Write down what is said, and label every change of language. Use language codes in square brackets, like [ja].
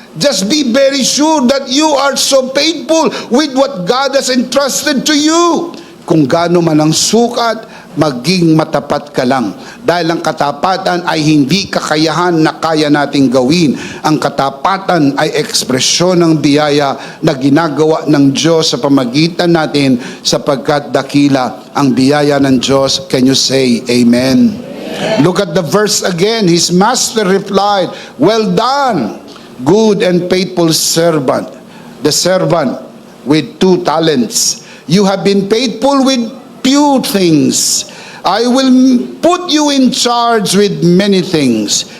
[en] Just be very sure that you are so faithful with what God has entrusted to you. [tl] Kung gaano man ang sukat, maging matapat ka lang. Dahil ang katapatan ay hindi kakayahan na kaya nating gawin. Ang katapatan ay ekspresyon ng biyaya na ginagawa ng Diyos sa pamagitan natin, sapagkat dakila ang biyaya ng Diyos. [en] Can you say amen? Look at the verse again. His master replied, well done, good and faithful servant. The servant with 2 talents. You have been faithful with few things. I will put you in charge with many things.